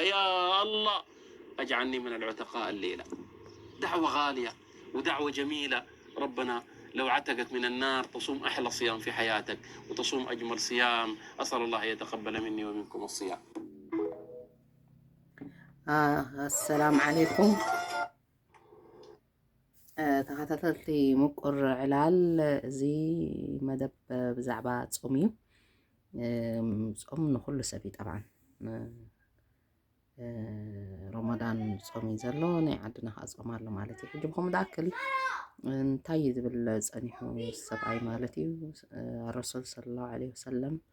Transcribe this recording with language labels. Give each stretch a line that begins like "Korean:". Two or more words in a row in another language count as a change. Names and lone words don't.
Arabic: يا الله اجعلني من العتقاء الليلة. دعوة غالية ودعوة جميلة. ربنا لو عتقك من النار تصوم أحلى صيام في حياتك وتصوم أجمل صيام. أسأل الله يتقبل مني ومنكم الصيام. السلام عليكم.
Tigrinya: ተኸታተልቲ ምቁር ዕላል እዚ መደብ ብዛዕባ ጾም እዩ። ጾም ንኩሉ ሰብ እዩ ጠብዓን ረመዳን ጾም እዩ ዘሎ ናይ ዓድና ከዓ ጾም ኣሎ ማለት እዩ። ሕጂ ብከምኡ ዝኣክል እንታይ ዝብል ፀኒሑ ሰብኣይ ማለት እዩ
Arabic: رسول صلى الله عليه وسلم